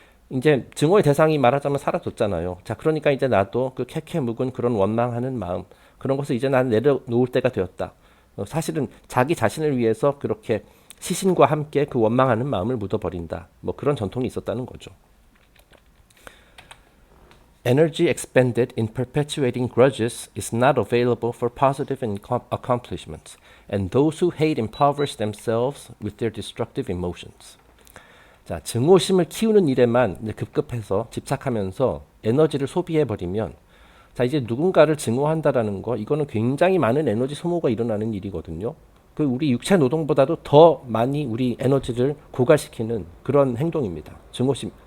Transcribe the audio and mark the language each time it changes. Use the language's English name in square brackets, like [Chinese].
[Korean] 이제 증오의 대상이 말하자면 사라졌잖아요. 자, 그러니까 이제 나도 그 캐캐 묵은 그런 원망하는 마음 그런 것을 이제 나는 내려놓을 때가 되었다. 사실은 자기 자신을 위해서 그렇게 시신과 함께 그 원망하는 마음을 묻어버린다. 뭐 그런 전통이 있었다는 거죠. [English] Energy expended in perpetuating grudges is not available for positive accomplishments, and those who hate impoverish themselves with their destructive emotions. [Korean] 자, 증오심을 키우는 일에만 이제 급급해서 집착하면서 에너지를 소비해 버리면 자, 이제 누군가를 증오한다라는 거 이거는 굉장히 많은 에너지 소모가 일어나는 일이거든요. 그 우리 육체 노동보다도 더 많이 우리 에너지를 고갈시키는 그런 행동입니다. 증오심.